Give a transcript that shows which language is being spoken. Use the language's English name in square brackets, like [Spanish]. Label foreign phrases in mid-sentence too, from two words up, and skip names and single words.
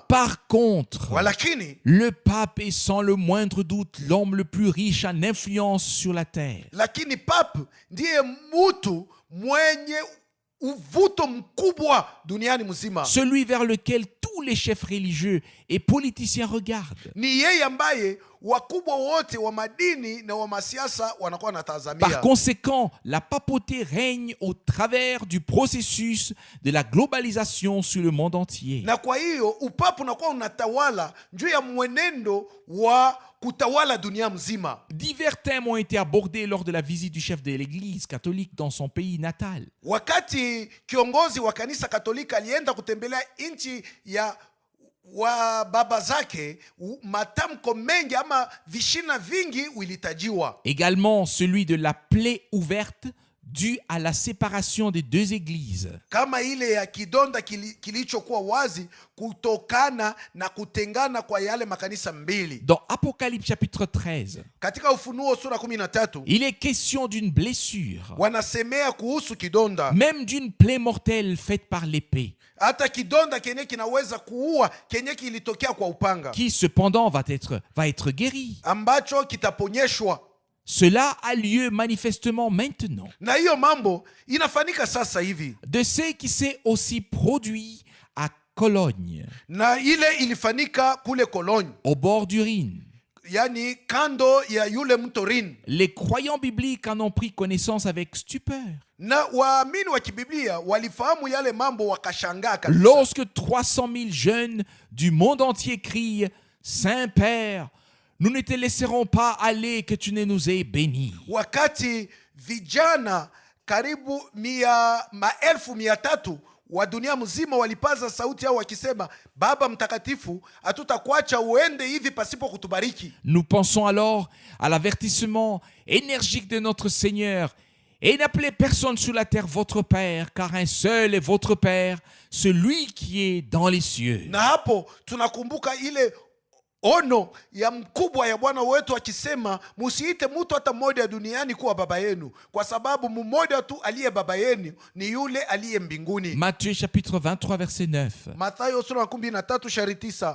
[French] Par contre, [Swahili] Walakini [French] le pape est sans le moindre doute l'homme le plus riche en influence sur la terre. [Swahili] lakini pape ndiye mtu mwenye uvuto mkubwa duniani mzima. [French] Celui vers lequel tous les chefs religieux et politiciens regardent. [Swahili] Ni yeye ambaye wakubwa wote wa madini na wa masiasa wanakuwa [French] Par [Swahili] wanatazamia. [French] conséquent, la papauté règne au travers du processus de la globalisation sur le monde entier. [Swahili] Na kwa hiyo upapu unakuwa unatawala juu ya mwenendo wa kutawala dunia mzima. [French] Divers thèmes ont été abordés lors de la visite du chef de l'Église catholique dans son pays natal. [Swahili] Wakati kiongozi wa kanisa Katolika alienda kutembelea nchi ya wa baba zake, matamko mengi ama vishina vingi vilitajiwa. [French] Également celui de la plaie ouverte due à la séparation des deux églises. [Swahili] Kama ile ya kidonda kilichokuwa wazi kutokana na kutengana kwa yale makanisa mbili. [French] Dans Apocalypse chapitre 13, [Swahili] Katika Ufunuo sura 13 [French] il est question d'une blessure, [Swahili] wanasemea kuhusu kidonda, [French] même d'une plaie mortelle faite par l'épée, [Swahili] hata kidonda kenye kinaweza kuua, kenye kilitokea kwa upanga, [French] qui cependant va être guérie. [Swahili] ambacho kitaponyeshwa. [French] Cela a lieu manifestement maintenant. [Swahili] Na hiyo mambo inafanyika sasa hivi, [French] De ce qui s'est aussi produit à Cologne, [Swahili] na ile ilifanyika kule Cologne, [French] au bord du Rhin. [Swahili] yani kando ya yule mto Rhine. [French] Les croyants bibliques en ont pris connaissance avec stupeur. [Swahili] Na waamini wa kibiblia walifahamu yale mambo wakashangaa kabisa. [French] Lorsque 300 000 jeunes du monde entier crient « Saint-Père, nous ne te laisserons pas aller que tu ne nous aies bénis. [Swahili] Wakati vijana karibu 1,300 wa dunia mzima walipaza sauti yao wakisema, Baba Mtakatifu, hatutakuacha uende hivi pasipo kutubariki. » [French] Nous pensons alors à l'avertissement énergique de notre Seigneur. Et n'appelez personne sur la terre votre Père, car un seul est votre Père, celui qui est dans les cieux. [Swahili] Na hapo tunakumbuka ile ono ya mkubwa ya Bwana wetu akisema, musiite mtu hata mmoja duniani kuwa baba yenu, kwa sababu mmoja tu aliye baba yenu ni yule aliye mbinguni. [French] Matthieu chapitre 23 verset 9. [Swahili] Mathayo sura 13 shairi 9.